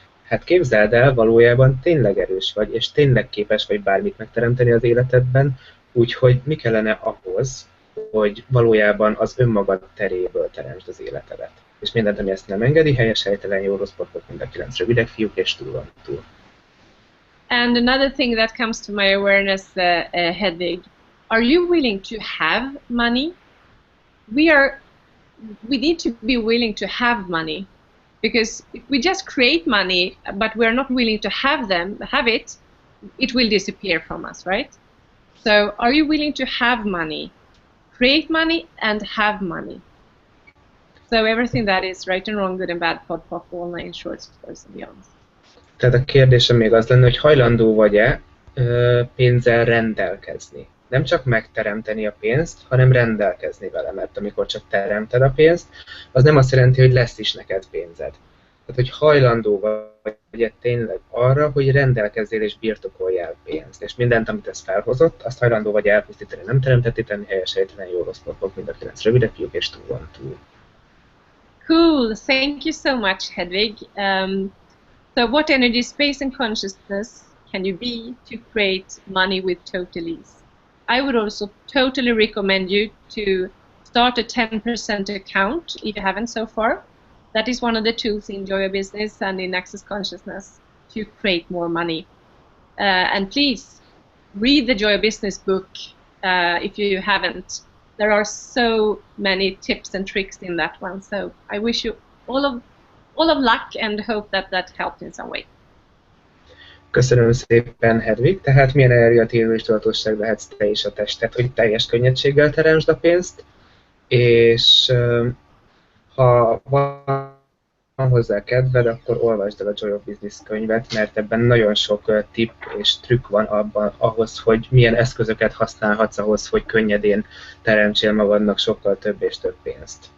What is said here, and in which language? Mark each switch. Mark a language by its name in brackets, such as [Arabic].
[Hungarian] Hát képzeld el, valójában tényleg erős vagy, és tényleg képes vagy bármit megteremteni az életedben, úgyhogy mi kellene ahhoz, hogy valójában az önmagad teréből teremtsd az életedet. És mindent, ami ezt nem engedi, helyes, helytelen, jó, rossz, potpok, mind a 9 rövidek fiúk, és túl van túl. [English] And another thing that comes to my awareness, Hedvig, are you willing to have money? We need to be willing to have money, because if we just create money, but we're not willing to have it, it will disappear from us, right? So are you willing to have money? Create money and have money. So everything that is right and wrong, good and bad, pot, pop, all nine shorts, boys and beyonds. [Hungarian] Tehát a kérdésem még az lenne, hogy hajlandó vagy-e pénzzel rendelkezni. Nem csak megteremteni a pénzt, hanem rendelkezni vele, mert amikor csak teremted a pénzt, az nem azt jelenti, hogy lesz is neked pénzed. Tehát, hogy hajlandó vagy-e tényleg arra, hogy rendelkezzél és birtokoljál pénzt. És mindent, amit ez felhozott, azt hajlandó vagy elpusztítani, nem teremtetni, tenni helyes, helytelen, jó, rossz, potpok, mind a 9 rövidek fiúk, és túl van túl. [English] Cool, thank you so much, Hedvig. So what energy, space and consciousness can you be to create money with total ease? I would also totally recommend you to start a 10% account if you haven't so far. That is one of the tools in Joy Business and in Access Consciousness to create more money. And please read the Joy Business book if you haven't. There are so many tips and tricks in that one. So I wish you all of luck and hope that helped in some way. [Hungarian] Köszönöm szépen, Hedvig. Tehát milyen energiatérő és tudatosság lehetsz te és a tested, hogy teljes könnyedséggel teremtsd a pénzt, és ha van hozzá kedved, akkor olvasd el a Joy of Business könyvet, mert ebben nagyon sok tipp és trükk van abban ahhoz, hogy milyen eszközöket használhatsz ahhoz, hogy könnyedén teremtsél magadnak sokkal több és több pénzt.